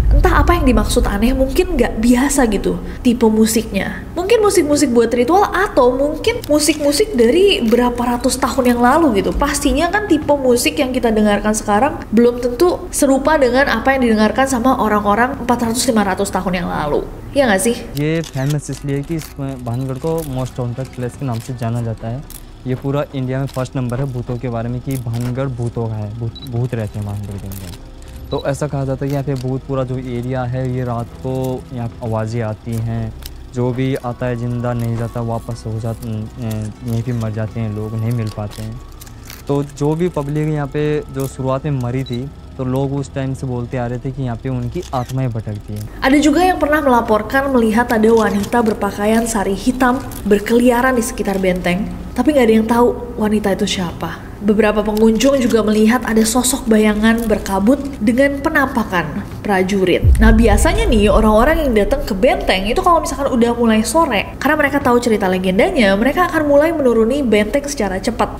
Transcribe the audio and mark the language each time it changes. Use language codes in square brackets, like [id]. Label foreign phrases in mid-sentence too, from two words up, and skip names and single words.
[id] Entah apa yang dimaksud aneh, mungkin nggak biasa gitu tipe musiknya. Mungkin musik-musik buat ritual atau mungkin musik-musik dari berapa ratus tahun yang lalu gitu. Pastinya kan tipe musik yang kita dengarkan sekarang belum tentu serupa dengan apa yang didengarkan sama orang-orang 400-500 tahun yang lalu. Ya nggak sih? [hi] ये फेमस इसलिए कि इसमें भानगढ़ को [en] most haunted place [hi] के नाम से जाना जाता है। ये पूरा इंडिया में [en] first number [hi] है भूतों के बारे में कि भानगढ़ भूतों का है, भूत रहते हैं भानगढ़ के अंदर। तो ऐसा कहा जाता है कि यहाँ पे भूत पूरा जो एरिया है ये रात को यहाँ आवाज़ें आती हैं, जो भी आता है जिंदा नहीं जाता वापस हो जाता, यहीं पे मर जाते हैं लोग, नहीं मिल पाते हैं। तो जो भी पब्लिक यहाँ पे जो शुरुआत में मरी थी तो लोग उस टाइम से बोलते आ रहे थे कि यहाँ पे उनकी आत्माएं भटकती हैं। [id] Ada juga yang pernah melaporkan melihat ada wanita berpakaian sari hitam berkeliaran di sekitar benteng, tapi nggak ada yang tahu wanita itu siapa. Beberapa pengunjung juga melihat ada sosok bayangan berkabut dengan penampakan prajurit. Nah biasanya nih orang-orang yang datang ke benteng itu kalau misalkan udah mulai sore, karena mereka tahu cerita legendanya, mereka akan mulai menuruni benteng secara cepat.